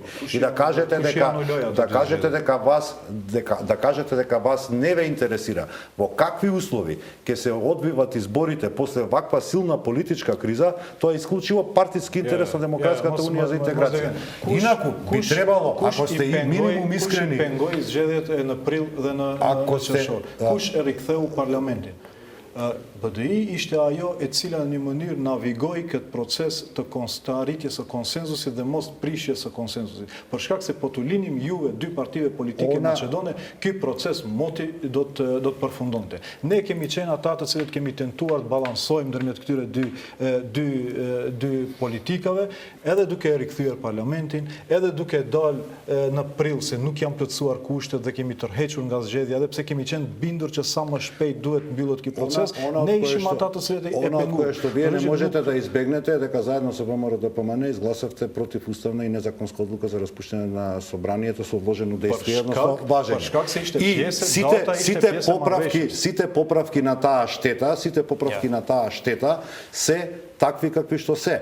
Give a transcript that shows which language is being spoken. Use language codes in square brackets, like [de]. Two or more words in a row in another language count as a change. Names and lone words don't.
[mk] И да кажете дека вас не ве интересира во какви услови ќе се одвиват изборите после ваква силна политичка криза, тоа е исклучиво партиски интерес на Демократската унија за интеграција. Инаку би требало, ако сте и минимум искрени, [sq] Kush I pengoi zgjedhjet e në prill dhe në qershor? Kush e riktheu parlamentin? BDI ishte ajo e cila në një mënyrë navigoi këtë proces të arritjes së konsenzusit dhe mos prishjes së konsenzusit. Për shkak se po t'u linim juve dy partive politike maqedone, ky proces moti do të përfundonte. Ne kemi qenë ata të cilët kemi tentuar të balansojmë ndërmjet këtyre dy politikave, edhe duke rikthyer parlamentin, edhe duke dalë në prill se nuk janë plotësuar kushtet dhe kemi tërhequr nga zgjedhja, edhe pse kemi qenë bindur që sa më shpejt duhet mbyllet ky proces. Ne ishim ата të cilët e penguan. [mk] Што вие не можете да избегнете дека заедно со ВМРО-ДПМН изгласавте против уставна и незаконска одлука за распуштање на собранието со одложено дејство, едноставно важење. И сите поправки на таа штета се такви какви што се.